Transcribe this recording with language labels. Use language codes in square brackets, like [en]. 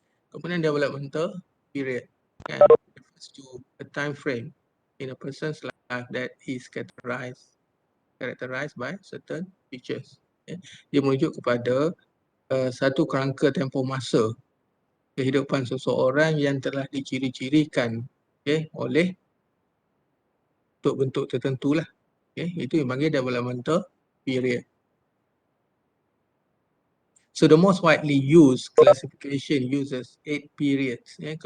[ms] Kemudian [en] developmental period, refers to a time frame in a person's life that is characterized by certain features. [ms] Dia merujuk kepada satu kerangka tempoh masa kehidupan seseorang yang telah diciri-cirikan oleh bentuk tertentu lah. Itu yang panggil developmental period. [en] So the most widely used classification uses 8 periods.